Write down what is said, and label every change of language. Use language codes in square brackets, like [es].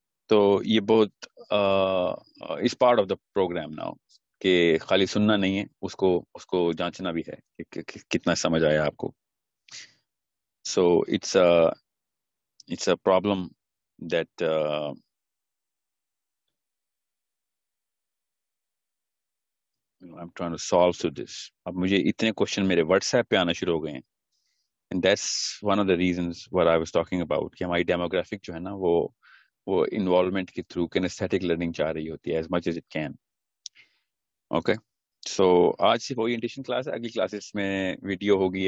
[ur] تو یہ بہت [en] اس part of the programme now [ur] کہ خالی سننا نہیں ہے، اس کو جانچنا بھی ہے کہ کتنا سمجھ آیا آپ کو. [en] So it's a problem that I'm trying to solve to this. [ur] اب مجھے اتنے کوشچن میرے واٹس ایپ پہ آنا شروع ہو گئے ہیں. [en] And that's one of the reasons what I was talking about [ur] کہ ہماری ڈیموگرافک جو ہے نا وہ انوالومنٹ کے تھرو کینیسٹیٹک لرننگ چاہ رہی ہوتی ہے [en] as much as it can. [ur] Okay. سو آج صرف اورینٹیشن کلاس ہے. اگلی کلاسز میں ویڈیو ہوگی.